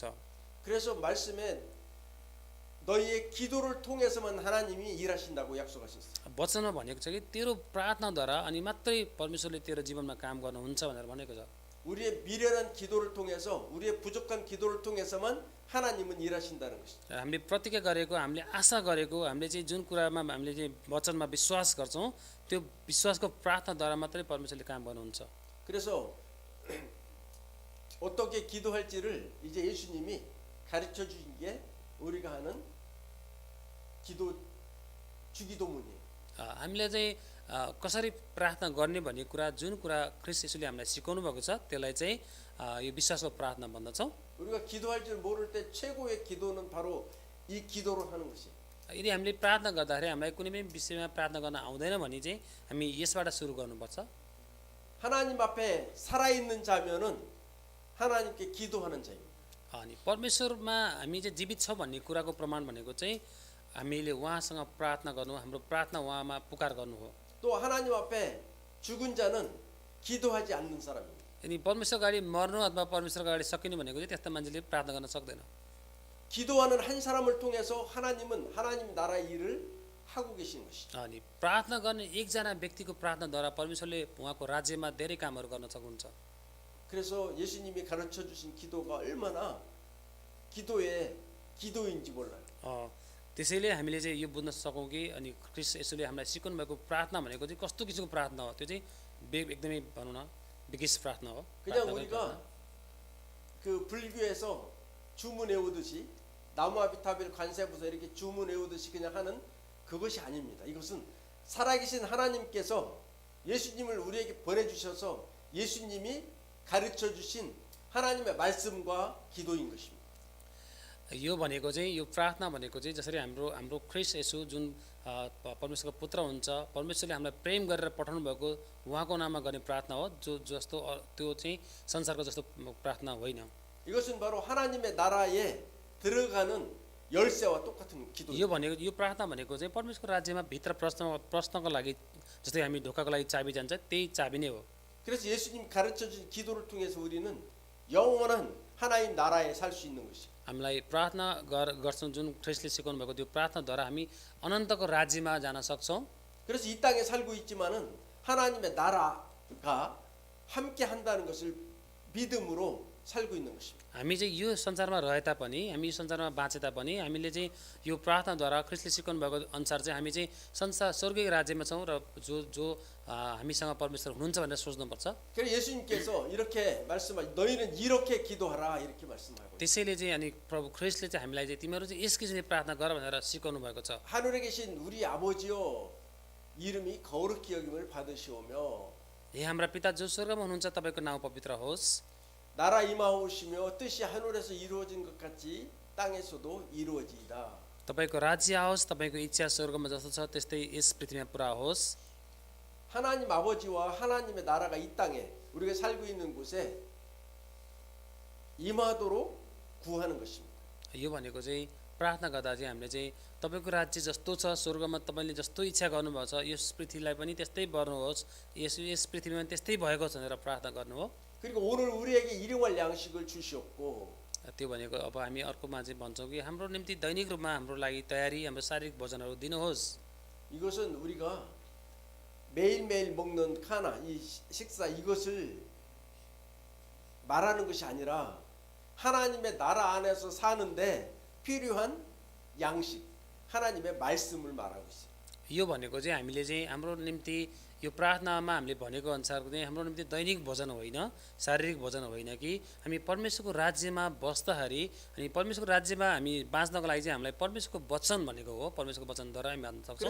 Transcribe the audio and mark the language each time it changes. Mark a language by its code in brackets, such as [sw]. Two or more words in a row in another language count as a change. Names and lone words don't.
[ko] 그래서 말씀에 너희의 기도를 통해서만 하나님이 일하신다고 약속하셨어요. [ne] वचनमा भनेको छ कि तेरो प्रार्थनाद्वारा अनि मात्रै परमेश्वरले तेरो जीवनमा काम गर्नुहुन्छ भनेर भनेको छ। [ko] 우리의 미련한 기도를 통해서 우리의 부족한 기도를 통해서만 하나님은 일하신다는 것이죠. [ne] हामीले प्रतिज्ञा गरेको हामीले आशा गरेको हामीले चाहिँ जुन कुरामा हामीले चाहिँ वचनमा विश्वास गर्छौँ त्यो विश्वासको प्रार्थनाद्वारा मात्रै परमेश्वरले काम गर्नुहुन्छ। [ko] 그래서 어떻게 기도할지를 이제 예수님이 가르쳐 주신 게 우리가 하는 기도 주기도문이에요. [ne] हामीले चाहिँ कसरी प्रार्थना गर्ने भन्ने कुरा जुन कुरा ख्रीष्ट येशूले हामीलाई सिकाउनु भएको छ त्यसलाई चाहिँ यो विश्वासको प्रार्थना भन्दछौँ। [ko] 우리가 기도할 줄 모를 때 최고의 기도는 바로 이 기도로 하는 것이에요. [ne] यदि हामीले प्रार्थना गर्दाखेरि हामीलाई कुनै पनि विषयमा प्रार्थना गर्न आउँदैन भने चाहिँ हामी यसबाट सुरु गर्नुपर्छ। [ko] 하나님 앞에 살아있는 자면은 하나님께 기도하는 자입니다. [ne] अनि परमेश्वरमा हामी चाहिँ जीवित छ भन्ने कुराको प्रमाण भनेको चाहिँ हामीले उहाँसँग प्रार्थना गर्नु, हाम्रो प्रार्थना उहाँमा पुकार गर्नु हो। [ko] 또 하나님 앞에 죽은 자는 기도하지 않는 사람입니다. [ne] यदि परमेश्वर अगाडि मर्नु अथवा परमेश्वर अगाडि सकिनु भनेको चाहिँ त्यस्ता मान्छेले प्रार्थना गर्न सक्दैन। [ko] 기도하는 한 사람을 통해서 하나님은 하나님 나라의 일을 하고 계신 것이죠. [ne] अनि प्रार्थना गर्ने एकजना व्यक्तिको प्रार्थनाद्वारा परमेश्वरले उहाँको राज्यमा धेरै कामहरू गर्न सक्नुहुन्छ। [ko] 그래서 예수님이 가르쳐 주신 기도가 얼마나 기도의 기도인지 몰라요. [ne] त्यसैले हामीले चाहिँ यो बुझ्न सकौँ कि अनि ख्रीष्ट येशूले हामीलाई सिकाउनु भएको प्रार्थना भनेको चाहिँ कस्तो किसिमको प्रार्थना हो, त्यो चाहिँ एकदमै भनौँ न बिगेस्ट प्रार्थना हो। [ko] 그냥 우리가 그 불교에서 주문 외우듯이 나무아비타빌 관세부서 이렇게 주문 외우듯이 그냥 하는 그것이 아닙니다. 이것은 살아계신 하나님께서 예수님을 우리에게 보내주셔서 예수님이 가르쳐 주신 하나님의 말씀과 기도인 것입니다. [ne] यो भनेको चाहिँ यो प्रार्थना भनेको चाहिँ जसरी हाम्रो ख्रीष्ट येशू जुन परमेश्वरको पुत्र हुन्छ, परमेश्वरले हामीलाई प्रेम गरेर पठाउनु भएको उहाँको नाममा गर्ने प्रार्थना हो, जस्तो त्यो चाहिँ संसारको जस्तो प्रार्थना होइन। [ko] 이것은 바로 하나님의 나라에 들어가는 열쇠와 똑같은 기도. [ne] यो प्रार्थना भनेको चाहिँ परमेश्वरको राज्यमा भित्र प्रश्नको लागि जस्तै हामी ढोकाको लागि चाबी जान्छ त्यही चाबी नै हो। [ko] 그래서 예수님 가르쳐 준 기도를 통해서 우리는 영원한 하나님 나라에 살 수 있는 것이. [ne] हामीलाई प्रार्थना गर्छौँ जुन ख्रीष्टले सिकाउनु भएको त्यो प्रार्थनाद्वारा हामी अनन्तको राज्यमा जान सक्छौँ। [ko] 그래서 이 땅에 살고 있지만은 하나님의 나라가 함께 한다는 것을 믿음으로 살고 있는 것입니다. [ne] हामी चाहिँ यो संसारमा रहे तापनि, हामी यो संसारमा बाँचे तापनि हामीले चाहिँ यो प्रार्थनाद्वारा ख्रीष्टले सिकाउनु भएको अनुसार चाहिँ हामी चाहिँ संसार स्वर्गीय राज्यमा छौँ र जो हामीसँग परमेश्वर हुनुहुन्छ भनेर सोच्नुपर्छ। [ko] 그래서 예수님께서 이렇게 말씀하시 너희는 이렇게 기도하라 이렇게 말씀하고. [ne] त्यसैले चाहिँ अनि प्रभु ख्रीष्टले चाहिँ हामीलाई चाहिँ तिमीहरू चाहिँ यस किसिमले प्रार्थना गर भनेर सिकाउनु भएको छ। [ko] 하늘에 계신 우리 아버지여 이름이 거룩히 여김을 받으시오며 [ne] हे हाम्रा पिता जो स्वर्गमा हुनुहुन्छ तपाईँको नाउँ पवित्र होस्, [ko] 나라 임하오시며 뜻이 하늘에서 이루어진 것 같이 땅에서도 이루어지이다. [ne] तपाईँको राज्य आओस्, तपाईँको इच्छा स्वर्गमा जस्तो छ त्यस्तै यस पृथ्वीमा पुरा होस्। [ko] 하나님 아버지와 하나님의 나라가 이 땅에 우리가 살고 있는 곳에 임하도록 구하는 것입니다. [ne] यो भनेको चाहिँ प्रार्थना गर्दा चाहिँ हामीले चाहिँ तपाईँको राज्य जस्तो छ स्वर्गमा तपाईँले जस्तो इच्छा गर्नुभएको छ यस पृथ्वीलाई पनि त्यस्तै गर्नुहोस्, यस पृथ्वीमा पनि त्यस्तै भएको छ भनेर प्रार्थना गर्नु हो। [ko] 그리고 오늘 우리에게 일용할 양식을 주시옵고 [ne] त्यो भनेको अब हामी अर्कोमा चाहिँ भन्छौँ कि हाम्रो निम्ति दैनिक रूपमा हाम्रो लागि तयारी हाम्रो शारीरिक भोजनहरू दिनुहोस्। [ko] 이것은 우리가 매일매일 먹는 카나 이 식사 이것을 말하는 것이 아니라 하나님의 나라 안에서 사는데 필요한 양식 하나님의 말씀을 말하고 있어요. [ne] यो भनेको चाहिँ हामीले चाहिँ हाम्रो निम्ति यो प्रार्थनामा हामीले भनेको अनुसार चाहिँ हाम्रो निम्ति दैनिक भोजन होइन, शारीरिक भोजन होइन कि हामी परमेश्वरको राज्यमा बस्दाखेरि अनि परमेश्वरको राज्यमा हामी बाँच्नको लागि चाहिँ हामीलाई परमेश्वरको वचन भनेको हो, परमेश्वरको वचनद्वारा हामी बाँच्न सक्छौँ।